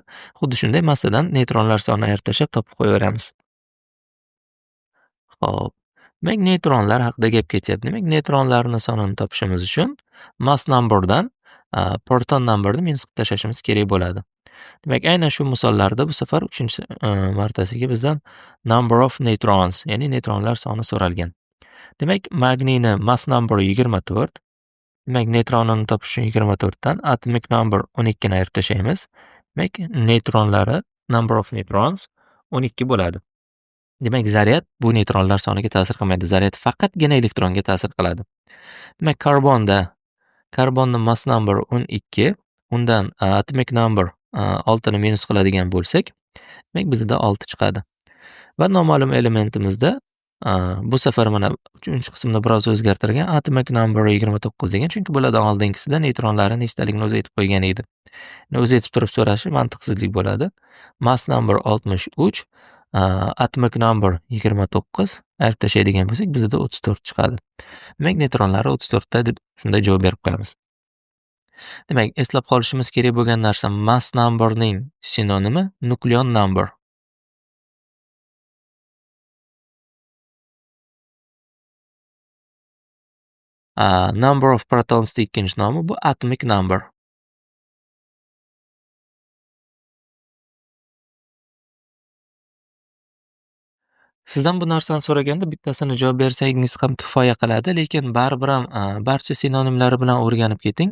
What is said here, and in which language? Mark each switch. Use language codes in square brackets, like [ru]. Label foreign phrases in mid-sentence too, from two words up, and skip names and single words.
[uz] Xuddi shunday massadan neytronlar sonini ayirib tashlab topib qo'yaveramiz. Xo'p. Demak, neytronlar haqida gap ketyapti. Demak, neytronlarning sonini topishimiz uchun [en] mass numberdan proton numberni [uz] minus qilib tashlashimiz kerak bo'ladi. Demak, aynan shu misollarda bu safar 3-chi martasiga bizdan [en] number of neutrons, [uz] ya'ni neytronlar soni so'ralgan. Demak, magniyni [en] mass number [uz] 24. Demak, neutronini topish uchun 24 dan [en] atomic number [uz] 12 ni ayirib tashlaymiz. Demak, neutronlari [en] number of neutrons [uz] 12 bo'ladi. Demak, zaryad bu neutronlar soniga ta'sir qilmaydi. Zaryad faqatgina elektronga ta'sir qiladi. Demak, karbonning [en] mass number [uz] 12, undan [en] atomic number [uz] 6 ni minus qiladigan bo'lsak, demak bizda 6 chiqadi. Va noma'lum elementimizda bu safar mana 3-qismni biroz o'zgartirgan, [en] atomic number [uz] 29 degan, chunki bulardan oldingisida neytronlari nechtaligini o'zi aytib qo'ygan edi. O'zi aytib turib so'rashi mantiqsizlik bo'ladi. [en] Mass number [uz] 63, [en] atomic number [uz] 29 ayirib tashlaydigan bo'lsak, bizda 34 chiqadi. Demak, neytronlari 34 ta deb shunday javob berib qo'yamiz. Demak, eslab qolishimiz kerak bo'lgan narsa [en] mass numberning [uz] sinonimi [en] nukleon number. Number of protons [uz] ikkinchi nomi bu [en] atomic number. [uz] Sizdan bu narsani so'raganda bittasini javob bersangiz ham kifoya qiladi, lekin baribir ham barcha sinonimlari bilan o'rganib keting.